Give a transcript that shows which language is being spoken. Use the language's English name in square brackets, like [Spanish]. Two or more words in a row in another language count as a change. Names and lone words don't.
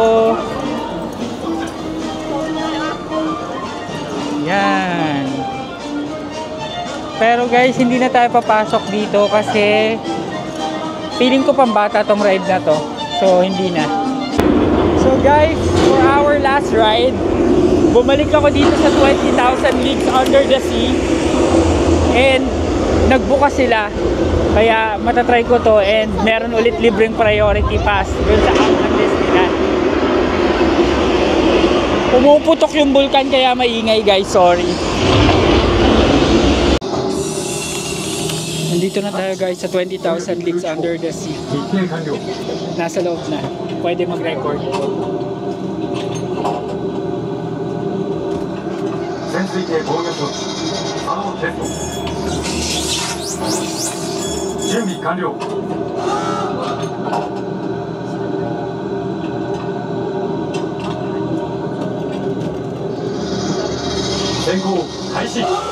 [Filipino] Yan. Pero guys, hindi na tayo papasok dito kasi feeling ko pambata tong ride na to. So hindi na. So guys, [English] for our last ride, [Filipino] bumalik ako dito sa 20,000 Leagues Under the Sea. And nagbukas sila. Kaya matatry ko to and meron ulit libreng [English] priority pass [Filipino] dun sa app ng Disneyland. Pumuputok yung bulkan kaya maingay guys, sorry. Nandito na tayo guys sa 20,000 Leagues Under the Sea. Nasa loob na. Pwede mag-record. [Japanese] 潜水艇防御装置アローテスト準備完了潜航開始